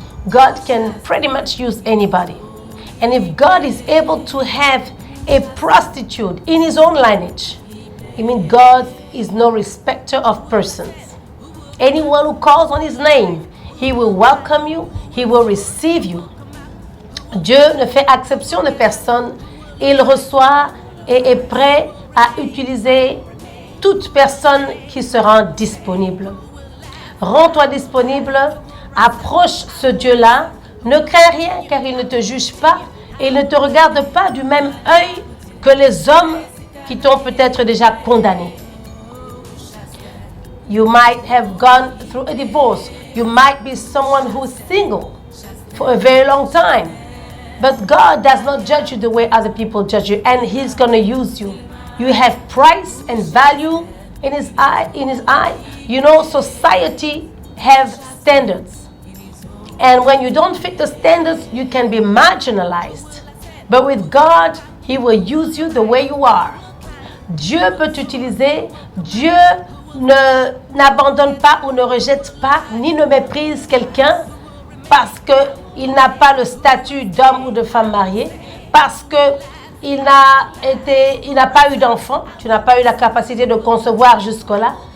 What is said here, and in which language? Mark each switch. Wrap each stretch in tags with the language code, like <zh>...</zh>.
<en>God can pretty much use anybody. And if God is able to have a prostitute in His own lineage, I mean, God is no respecter of persons. Anyone who calls on His name, He will welcome you, He will receive you.</en> <fr>Dieu ne fait exception de personne. Il reçoit et est prêt à utiliser toute personne qui se rend disponible. Rends-toi disponible, approche ce Dieu-là, ne crains rien car il ne te juge pas et il ne te regarde pas du même œil que les hommes qui t'ont peut-être déjà condamné.</fr> <en>You might have gone through a divorce. You might be someone who is single for a very long time. But God does not judge you the way other people judge you, and He's going to use you. You have price and value in His eye. You know, society has standards. And when you don't fit the standards, you can be marginalized. But with God, He will use you the way you are.</en> <fr>Dieu peut t'utiliser. Dieu n'abandonne pas ou ne rejette pas, ni ne méprise quelqu'un parce qu'il n'a pas le statut d'homme ou de femme mariée, parce qu'il n'a pas eu d'enfant, tu n'as pas eu la capacité de concevoir jusque-là.</fr>